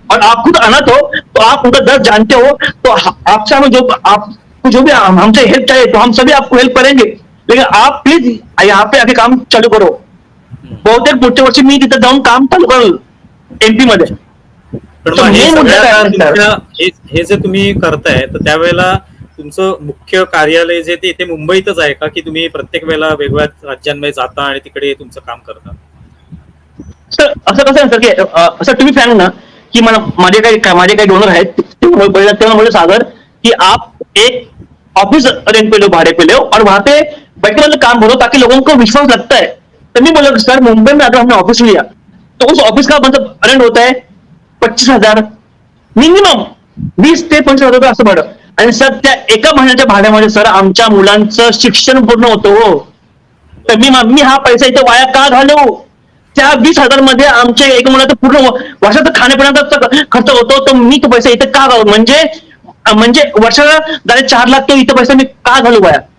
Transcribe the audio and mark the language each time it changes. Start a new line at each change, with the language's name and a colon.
Hindi: और आप खुद अनाथ हो तो आप उनका दर्द जानते हो, तो आपसे हमें जो भी हमसे हेल्प चाहिए तो हम सभी आपको हेल्प करेंगे, लेकिन आप प्लीज यहाँ पे आके काम चालू करो.
Marathi: बहुतेक पुढच्या वर्षी मी तिथे जाऊन काम चालू करेल MP मध्ये. हे जे तुम्ही करताय, तर त्यावेळेला तुमचं मुख्य कार्यालय जे ते मुंबईतच आहे का, की तुम्ही प्रत्येक वेळेला वेगवेगळ्या राज्यांमध्ये जाता आणि तिकडे तुमचं काम करता? सर असं कसं आहे सर की असं तुम्ही सांग ना की माझे काही डोनर आहेत, तेव्हा बोले
Hindi: सागर की आप एक ऑफिस रेंट पे लो, भाड़े पे लो, और वहां पे बैठने वाले काम करो ताकि लोगों को विश्वास लगता है. तो मैं बोला सर मुंबई में अगर हमने ऑफिस लिया तो उस ऑफिस का मतलब रेंट होता है 25,000 मिनिमम.
Marathi: 20 ते 25 हजार रुपये असं भाडं. आणि सर त्या एका महिन्याच्या भाड्यामध्ये सर आमच्या मुलांचं शिक्षण पूर्ण होतं हो. तर मी हा पैसा इथे वाया का घालवू? त्या 20,000 मध्ये आमच्या एका मुलाचं पूर्ण वर्षाचा खाण्यापिण्याचा खर्च होतो, तर मी तो पैसा इथे का घालू? म्हणजे वर्षाला 4 लाख तो इथं पैसा मी का घालू वाया?